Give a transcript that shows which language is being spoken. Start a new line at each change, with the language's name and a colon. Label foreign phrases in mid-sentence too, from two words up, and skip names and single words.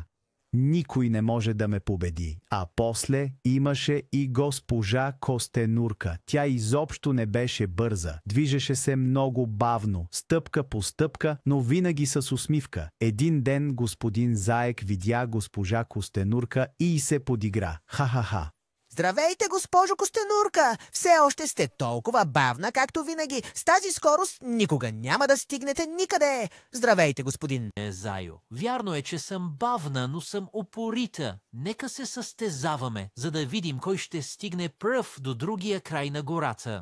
Bulgarian: Никой не може да ме победи. А после имаше и госпожа Костенурка. Тя изобщо не беше бърза. Движеше се много бавно, стъпка по стъпка, но винаги с усмивка. Един ден господин Заек видя госпожа Костенурка и се подигра. Ха-ха-ха. Здравейте, госпожо Костенурка! Все още сте толкова бавна, както винаги. С тази скорост никога няма да стигнете никъде. Здравейте, господин Зайо. Вярно е, че съм бавна, но съм упорита. Нека се състезаваме, за да видим кой ще стигне пръв до другия край на гората.